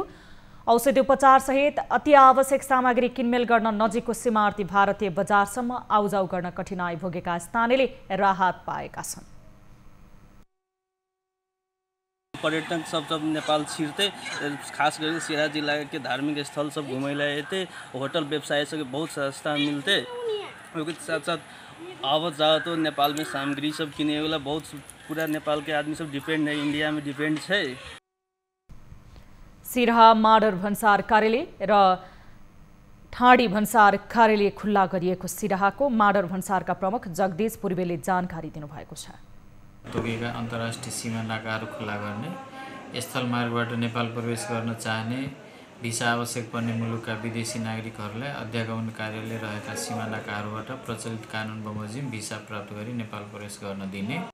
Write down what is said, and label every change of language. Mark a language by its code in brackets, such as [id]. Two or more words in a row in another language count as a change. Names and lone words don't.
[ne] औषधि उपचार सहित अति आवश्यक सामग्री किनमेल गर्न नजिकको सीमावर्ती भारतीय बजारसम्म आउजाउ गर्न कठिनाई भोगेका स्थानीयले राहत पाएका छन्। [hi] पर्यटक सब नेपाल छिरते, खास करके सिराहा जिला के धार्मिक स्थल सब घूमे थे, होटल व्यवसाय से बहुत सस्ता मिलते। उसके साथ साथ आवत जाओ तो नेपाल में सामग्री सब किने वाला बहुत पूरा नेपाल के आदमी सब डिपेंड है, इंडिया में डिपेंड है। [ne] सिराहा माडर भन्सार कार्यालय र ठाडी भन्सार कार्यालय खुल्ला गरिएको सिराहाको माडर भन्सारका प्रमुख जगदीश पूर्वेले जानकारी दिनुभएको छ। तोकेका अन्तर्राष्ट्रिय सीमा नाकाहरू खुल्ला गर्ने, स्थल मार्गबाट नेपाल प्रवेश गर्न चाहने, भिसा आवश्यक पर्ने मुलुकका विदेशी नागरिकहरूलाई अध्यागमन कार्यालय रहेका सीमा नाकाहरूबाट प्रचलित कानुन बमोजिम भिसा प्राप्त गरी नेपाल प्रवेश गर्न दिने।